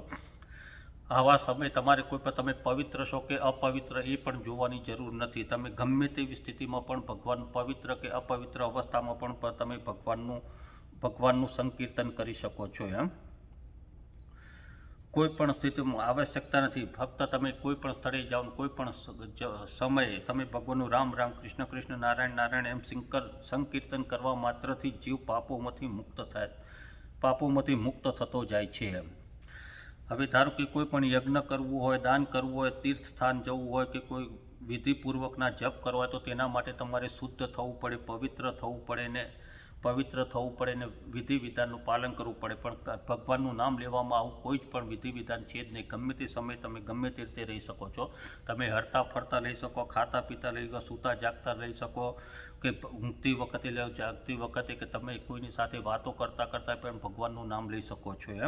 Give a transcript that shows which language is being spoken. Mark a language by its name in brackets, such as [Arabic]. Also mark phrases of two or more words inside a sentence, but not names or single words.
[Gujarati] આવા સમય તમારે કોઈ પર તમે પવિત્ર છો કે અપવિત્ર એ પણ જોવાની જરૂર નથી। તમે ગમે તેવી સ્થિતિમાં પણ ભગવાન પવિત્ર કે અપવિત્ર અવસ્થામાં પણ તમે ભગવાનનું સંકીર્તન કરી શકો છો। એમ કોઈપણ સ્થિતિમાં આવશ્યકતા નહીં। ફક્ત તમે કોઈપણ સ્થળે જાઓ, કોઈપણ સમય તમે ભગવાનનું રામ રામ કૃષ્ણ કૃષ્ણ નારાયણ નારાયણ એમ સંકીર્તન કરવા માત્રથી જીવ પાપોમાંથી મુક્ત થતો જાય છે। હવે ધારો કિ કોઈપણ યજ્ઞ કરવું હોય, દાન કરવું હોય, તીર્થ સ્થાન જવું હોય કિ કોઈ વિધિપૂર્વકના જપ કરવા તો તેના માટે તમારે શુદ્ધ થવું પડે, પવિત્ર થવું પડે ને પવિત્ર થવું પડે ને વિધિ વિધાનનું પાલન કરવું પડે, પણ ભગવાનનું નામ લેવામાં આવું કોઈ જ પણ વિધિ વિધાન છે જ નહીં. ગમે તે સમયે તમે ગમે તે રીતે રહી શકો છો. તમે હરતા ફરતા લઈ શકો, ખાતા પીતા લઈ શકો, સૂતા જાગતા લઈ શકો, કે ઊંઘતી વખતે લો, જાગતી વખતે, કે તમે કોઈની સાથે વાતો કરતાં કરતાં પણ ભગવાનનું નામ લઈ શકો છો એમ.